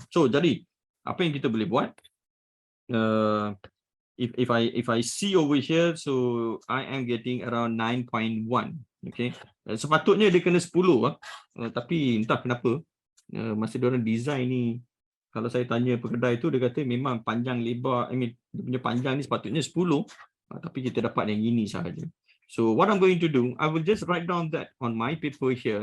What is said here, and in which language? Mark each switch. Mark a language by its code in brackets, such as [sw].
[ms] So jadi apa yang kita boleh buat? [en] If I see over here, so I am getting around 9.1. Okay. [ms] Sepatutnya dia kena 10 tapi entah kenapa masa dia orang design ni, kalau saya tanya pekedai tu, dia kata memang panjang lebar, dia punya panjang ni sepatutnya 10, tapi kita dapat yang ini sahaja. [en] So what I'm going to do, I will just write down that on my paper here.